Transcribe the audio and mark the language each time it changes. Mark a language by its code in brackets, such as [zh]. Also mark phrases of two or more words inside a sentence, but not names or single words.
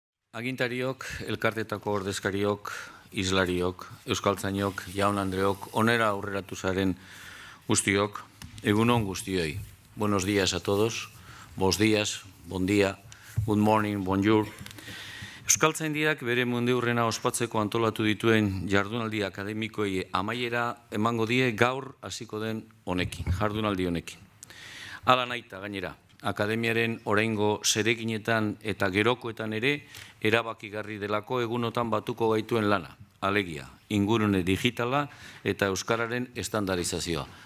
[eu] Agintariok, elkartetako ordezkariok, islariok, euskaltzainok, jaun andreok, onera aurreratu zaren guztiok, egunon guztioi. [es] Buenos días a todos, [gl] bos días, [ca] bon dia, [en] good morning, bonjour. [eu] Euskaltzaindiak bere mundiurrena ospatzeko antolatu dituen jardunaldi akademikoi amaiera emango die gaur hasiko den honekin, jardunaldi honekin. Hala naita gainera. Akademiaren oraingo zereginetan eta gerokoetan ere erabakigarri delako egunotan batuko gaituen lana, alegia, ingurune digitala eta euskararen estandarizazioa.